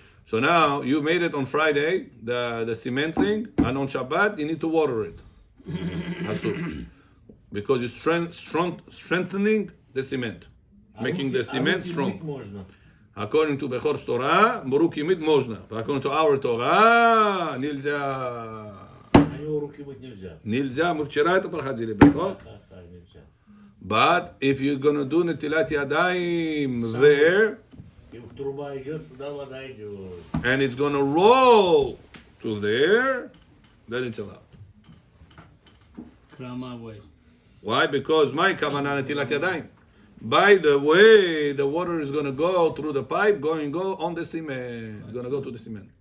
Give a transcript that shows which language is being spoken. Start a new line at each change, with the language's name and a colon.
English: So now you made it on Friday, the cement thing, and on Shabbat you need to water it. Asur. Because you're strengthening the cement, making the cement strong.
Russian: можно.
English: According to Bechor's Torah,
Russian: руки мыть можно.
English: According to our Torah,
Russian: нельзя. На него руки мыть нельзя. Нельзя. Мы вчера это проходили, Бechor. Нельзя.
English: But if you're gonna do нетилат ядаим there,
Russian: И труба идет, сюда вода идет.
English: and it's gonna roll to there, then it's allowed. Grandma way. Why? Because my kavanah netilat yadayim. By the way, the water is gonna go through the pipe, go on the cement. It's gonna go to the cement.